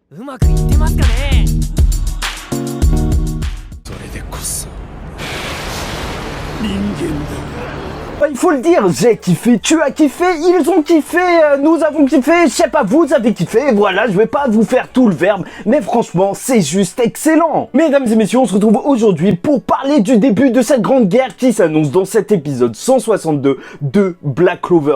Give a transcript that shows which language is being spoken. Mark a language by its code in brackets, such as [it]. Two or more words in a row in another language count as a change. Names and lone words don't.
[ja] うまくいってますかね。それでこそ人間だ。 [fr] Il faut le dire, j'ai kiffé, tu as kiffé, ils ont kiffé, nous avons kiffé, je sais pas, vous avez kiffé, voilà, je vais pas vous faire tout le verbe, mais franchement, c'est juste excellent. Mesdames et messieurs, on se retrouve aujourd'hui pour parler du début de cette grande guerre qui s'annonce dans cet épisode 162 de Black Clover.